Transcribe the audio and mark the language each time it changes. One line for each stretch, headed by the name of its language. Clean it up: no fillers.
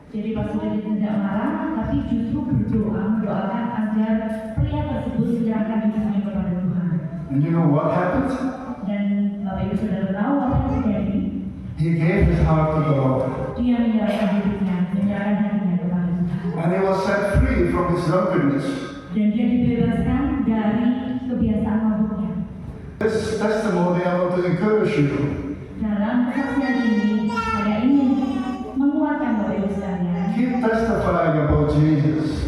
Indonesian: Jadi Pastor Juli tidak marah, tapi justru berdoa, mendoakan agar pria tersebut menyerahkan hidupnya kepada Tuhan.
English: And you know what happened?
Indonesian: Dan Bapak Ibu Saudara tahu apa yang terjadi?
English: He gave his heart to the Lord.
Indonesian: Dia menyerahkan hidupnya, menyerahkan hatinya kepada Tuhan.
English: And he was set free from his drunkenness.
Indonesian: Dan dia dibebaskan dari kebiasaan mabuknya.
English: This testimony I want to encourage you.
Indonesian: Dalam kesaksian ini, saya ingin menguatkan Bapak Ibu sekalian.
English: Keep testifying about Jesus.